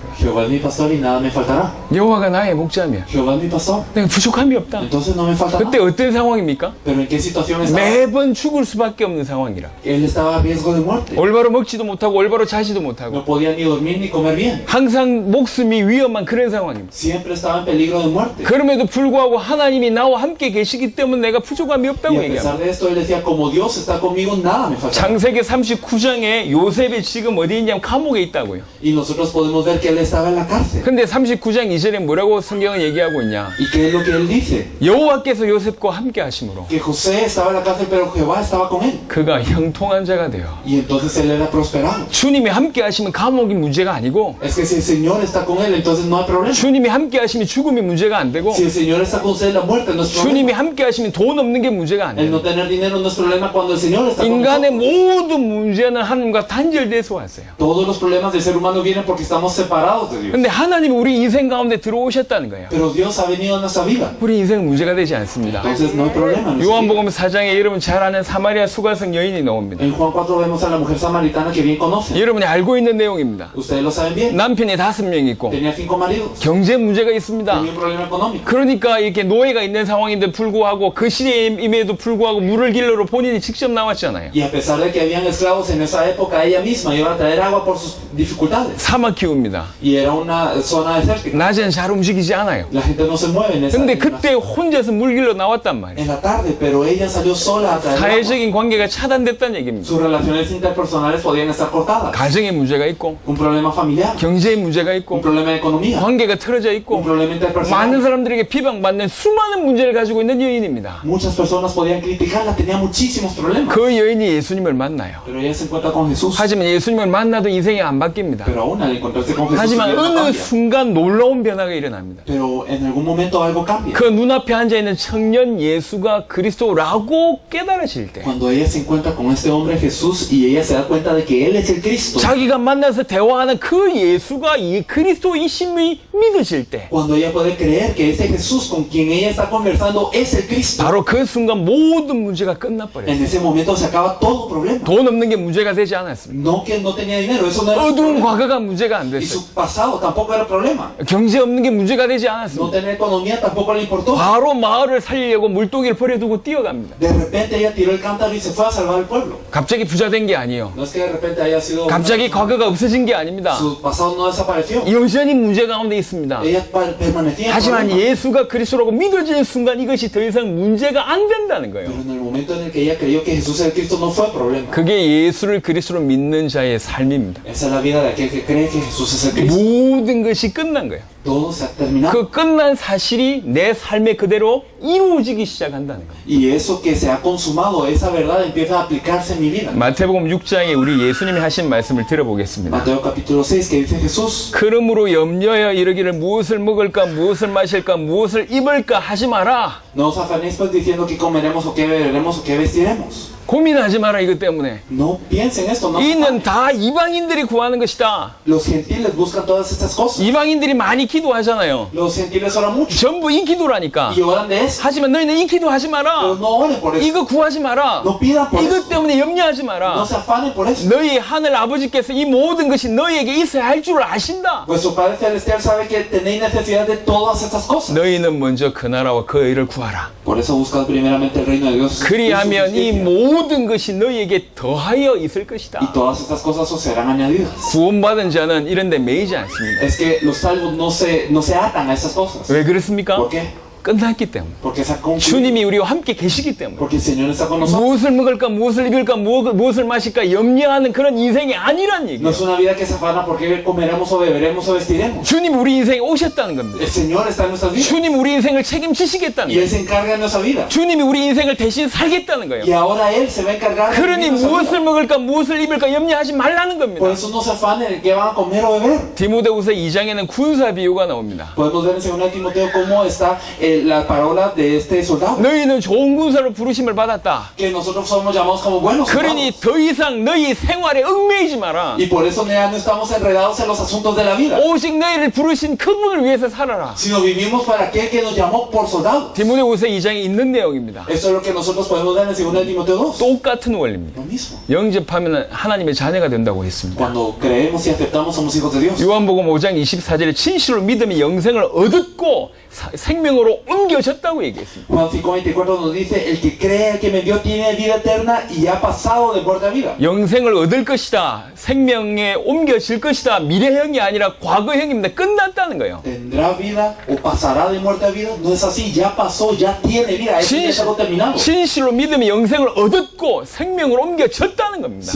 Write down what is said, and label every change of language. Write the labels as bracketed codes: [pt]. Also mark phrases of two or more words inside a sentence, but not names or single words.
[es] Jehová es mi pastor y nada me faltará. [ko] 여호와가 나의 목자면 [es] Jehová es mi pastor, [ko] 내가 부족함이 없다. [es] entonces no me faltará. [ko] 그때 어떤 상황입니까? [es] Pero ¿en qué situación estaba? [ko] 매번 죽을 수밖에 없는 상황이라. [es] Él estaba a riesgo de muerte. [ko] 올바로 먹지도 못하고 올바로 자지도 못하고 [es] No podía ni dormir ni comer bien. [ko] 항상 목숨이 위험한 그런 상황입니다. [es] Siempre estaba en peligro de muerte. [ko] 그럼에도 불구하고 하나님이 나와 함께 계시기 때문에 내가 부족함이 [es] Y [ko] 없다고 [es] a [ko] 얘기합니다. [es] pesar de esto, él decía, como Dios está conmigo, nada me falta. [ko] 창세기 39장에 요셉이 지금 어디 있냐면 감옥에 있다고요. [es] Y nosotros podemos ver que él estaba en la cárcel. [ko] 근데 39장 2절에 뭐라고 성경은 얘기하고 있냐? [es] ¿Y qué es lo que él dice? [ko] 여호와께서 요셉과 함께 하심으로 [es] Que José estaba en la cárcel, pero Jehová estaba con él. [ko] 그가 형통한 자가 돼요. [es] Y entonces él era prosperado. [ko] 주님이 함께 하시면 감옥이 문제가 아니고 [es] Es que si el Señor está con él, entonces no hay problema. [ko] 주님이 함께 하시면 죽음이 문제가 안 되고 [es] Si el Señor está con usted, la muerte no es [ko] 주님이 [es] problema. [ko] 함께 하시면 돈 없는 게 문제가 안 [es] El no [ko] 돼요. [es] tener dinero no es problema cuando el Señor está con [ko] 인간의 [es] nosotros. [ko] 모든 문제는 하나님과 단절돼서 왔어요. [es] Todos los problemas del ser humano vienen porque estamos separados de Dios. [ko] 근데 하나님이 우리 인생 가운데 들어오셨다는 거예요. [es] Pero Dios ha venido a nuestra vida. [ko] 우리 인생 문제가 되지 않습니다. [es] Entonces no hay problema. en nuestra vida. [ko] 요한복음 4장에 여러분 잘 아는 사마리아 수가성 여인이 나옵니다. [es] En Juan 4 vemos a la mujer samaritana que bien conocen. [ko] 여러분이 알고 있는 내용입니다. [es] Ustedes lo saben bien. [ko] 남편이 5명 있고 [es] Tenía 5 maridos. [ko] 경제 문제가 있습니다. [es] Tenía un problema económico. [ko] 그러니까 이렇게 노예가 있는 상황인데 불구하고 그 시대임에도 불구하고 물을 길러러 본인이 직접 나왔잖아요. [es] Y a pesar de que habían esclavos en esa época, ella misma iba a traer agua por sus dificultades. [ko] 사막 기후입니다. [es] Y era una zona desértica. [ko] 낮에는 잘 움직이지 않아요. [es] La gente no se mueve en esa [ko] 근데 [es] en la- [ko] 그때 혼자서 물 길러 나왔단 말이에요. [es] en la tarde, pero ella salió sola a traer agua. [ko] 사회적인 관계가 차단됐다는 얘기입니다. [es] Sus relaciones interpersonales podían estar cortadas. [ko] 가정에 문제가 있고 [es] Un problema familiar, [ko] 경제에 문제가 [es] un [ko] 있고 [es] problema de economía, [ko] 관계가 틀어져 [es] un [ko] 있고 [es] problema interpersonal. [ko] 많은 사람들에게 비방받는 수많은 문제를 가지고 있는 여인입니다. [es] Muchas personas podían criticarla, tenía muchísimos problemas. [ko] 그 여인이 예수님을 만나요. [es] Pero ella se encuentra con Jesús. [ko] 하지만 예수님을 만나도 인생이 안 바뀝니다. [es] Pero aún al encontrarse con Jesús, su [ko] 하지만 [es] vida no [ko] 어느 [es] cambia. [ko] 순간 놀라운 변화가 일어납니다. [es] Pero en algún momento algo cambia. [ko] 그 눈앞에 앉아있는 청년 예수가 그리스도라고 깨달으실 때 [es] Cuando ella se encuentra con este hombre Jesús y ella se da cuenta de que él es el Cristo. [ko] 자기가 만나서 대화하는 그 예수가 이 그리스도이심이 믿으실 때 [es] Cuando ella puede creer que ese Jesús con quien ella está conversando es el Cristo. [ko] 바로 그 순간 모든 문제가 [es] En [ko] 끝나버려요. [es] ese momento se acaba todo problema. [ko] 돈 없는 게 문제가 되지 않았습니다. [es] No que no tenía dinero, eso no era su [ko] 어두운 [es] problema. [ko] 과거가 문제가 안 [es] Y [ko] 됐어요. [es] su pasado tampoco era problema. [ko] 경제 없는 게 문제가 되지 [es] No [ko] 않았습니다. [es] tener economía tampoco le importó. [ko] 바로 마을을 살리려고 물동이를 버려두고 뛰어갑니다. [es] De repente ella tiró el cántaro y se fue a salvar al pueblo. [ko] 갑자기 부자 된 게 아니에요. [es] No es que de repente haya sido [ko] 갑자기 과거가 없어진 게 아닙니다. [es] su pasado no desapareció. [ko] 여전히 문제 가운데 있습니다. [es] Ella permanecía en [ko] 하지만 [es] problema. [ko] 예수가 그리스도라고 믿어지는 순간 이것이 더 이상 문제가 안 된다는 거예요. [es] Pero en el momento en el que ella creyó que Jesús era el Cristo no fue problema. [ko] 그게 예수를 그리스도로 믿는 자의 삶입니다. [es] Esa es la vida de aquel que cree que Jesús es el Cristo. [ko] 모든 것이 끝난 거예요. [es] Todo se ha terminado. [ko] 그 끝난 사실이 내 삶에 그대로 이루어지기 시작한다는 거예요. [es] Y eso que se ha consumado, esa verdad empieza a aplicarse en mi vida. [ko] 마태복음 6장에 우리 예수님이 하신 말씀을 들어보겠습니다. [es] Mateo capítulo 6 que dice Jesús. [ko] 그러므로 염려하여 이르기를 무엇을 먹을까 무엇을 마실까 무엇을 입을까 하지 마라. [es] No os afanéis pues diciendo que comeremos o que beberemos o que vestiremos. [ko] 고민하지 마라 이것 때문에. [es] No piensen esto, no. [ko] 이는 다 이방인들이 구하는 것이다. [es] Los gentiles buscan todas estas cosas. [ko] 이방인들이 많이 기도하잖아요. [es] Los gentiles oran mucho [ko] 전부 인기도라니까. [es] y oran de eso. [ko] 하지만 너희는 인기도 하지 [es] Pero [ko] 마라. [es] no oren por eso. [ko] 이거 구하지 마라. [es] No pidan por [ko] 이것 [es] eso. [ko] 때문에 염려하지 [es] No [ko] 마라. [es] se afanen por eso. [ko] 너희 하늘 아버지께서 이 모든 것이 너희에게 있어야 할 줄 아신다. [es] Vuestro Padre Celestial sabe que tenéis necesidad de todas estas cosas. [ko] 너희는 먼저 그 나라와 그 의를 구하라. [es] Por eso buscad primeramente el reino de Dios. [ko] 그리하면 이 [es] y [ko] 모든 것이 너희에게 더하여 있을 것이다. [es] todas estas cosas os serán añadidas. [ko] 구원받은 자는 이런 데 매이지 않습니다. [es] Es que los salvos no se atan a esas cosas. [ko] 왜 그렇습니까? [es] ¿Por qué? [ko] 끝났기 때문에. [es] Porque se ha concluido. [ko] 주님이 우리와 함께 계시기 때문에. [es] Porque el Señor está con nosotros. [ko] 무엇을 먹을까, 무엇을 입을까, 무엇을 마실까 염려하는 그런 인생이 아니란 [es] No [ko] 얘기예요. [es] es una vida que se afana porque comeremos o beberemos o vestiremos. [ko] 주님 우리 인생에 오셨다는 겁니다. [es] El Señor está en nuestras vidas. [ko] 주님 우리 인생을 책임지시겠다는 [es] Y Él [ko] 거예요. [es] se encarga de nuestra vida. [ko] 주님이 우리 인생을 대신 살겠다는 거예요. [es] Y ahora Él se va a encargar de [ko] 그러니 [es] vivir nuestra [ko] 무엇을 [es] vida. [ko] 먹을까, 무엇을 입을까 염려하지 말라는 겁니다. [es] Por eso no se afanen de qué van a comer o beber. [ko] 디모데후서 2장에는 군사 비유가 나옵니다. [es] Podemos ver en 2 Timoteo cómo está la parábola de este soldado. [ko] 너희는 좋은 군사로 부르심을 받았다. [es] Que nosotros somos llamados como buenos [ko] 그러니 [es] soldados. [ko] 더 이상 너희 생활에 얽매이지 마라. [es] Y por eso ya no estamos enredados en los asuntos de la vida. [ko] 오직 너희를 부르신 그분을 위해서 살아라. [es] Sino vivimos para aquel que nos llamó por soldados. [ko] 디모데후서 2장에 있는 내용입니다. [es] Eso es lo que nosotros podemos ver en 2 Timoteo 2. [ko] 똑같은 원리입니다. [es] Lo mismo. [ko] 영접하면 하나님의 자녀가 된다고 했습니다. [es] Cuando creemos y aceptamos somos hijos de Dios. [ko] 요한복음 5장 24절에 진실로 믿음이 영생을 얻었고 생명으로 영생으로 옮겨졌다고 얘기했습니다. [es] Juan 5:24 nos dice, el que cree al que me envió tiene vida eterna y ha pasado de muerte a vida. [ko] 영생을 얻을 것이다. 생명에 옮겨질 것이다. 미래형이 아니라 과거형입니다. 끝났다는 거예요. [es] ¿Tendrá vida o pasará de muerte a vida? No es así, ya pasó, ya tiene vida, eso ya es algo terminado. [ko] 진실로 믿으면 영생을 얻었고 생명으로 옮겨졌다는 겁니다.